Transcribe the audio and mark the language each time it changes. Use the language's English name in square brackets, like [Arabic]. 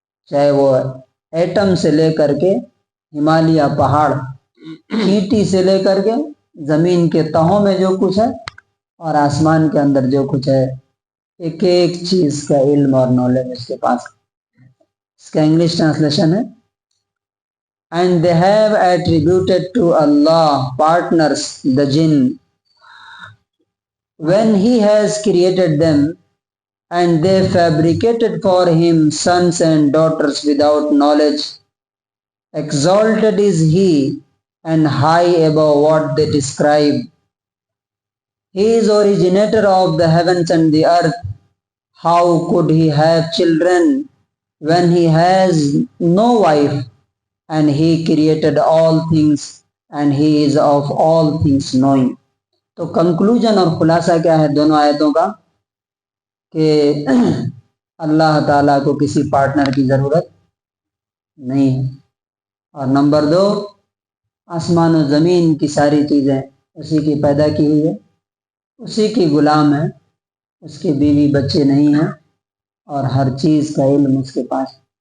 [Hindi] चाहे वो एटम से लेकर के हिमालय पहाड़, चींटी से लेकर के जमीन के तहों में जो कुछ है, और आसमान के अंदर जो कुछ है, एक एक चीज का इल्म और नॉलेज उसके पास। इसका इंग्लिश ट्रांसलेशन है, [English] and they have attributed to Allah partners, the jinn, when he has created them, and they fabricated for him sons and daughters without knowledge. Exalted is he and high above what they describe. He is originator of the heavens and the earth. How could he have children when he has no wife? And he created all things and he is of all things knowing. [Hindi] तो conclusion और खुलासा क्या है दोनों आयतों का? कि अल्लाह ताला को किसी पार्टनर की जरूरत नहीं है। और नंबर 2, आसमान और जमीन की सारी चीजें उसी की पैदा की हुई है, उसी की गुलाम है, उसके बीवी बच्चे नहीं हैं, और हर चीज का इल्म उसके पास।